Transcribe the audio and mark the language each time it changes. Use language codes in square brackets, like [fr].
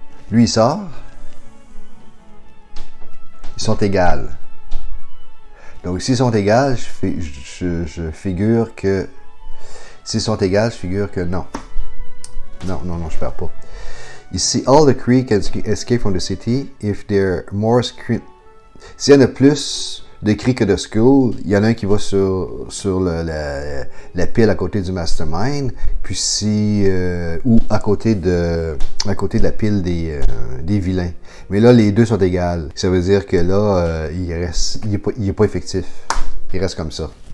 [fr] Lui, il sort. Ils sont égales. Donc, s'ils sont égales, je figure que... S'ils sont égales, je figure que non. Non, je perds pas. [en] Ici, all the Kree can escape from the city if there are more screen... [fr] S'il y en a plus de Kree que de Skull, il y en a un qui va sur la pile à côté du Mastermind, puis si... ou à côté de la pile des vilains. Mais là, les deux sont égales. Ça veut dire que là, il est pas effectif. Il reste comme ça.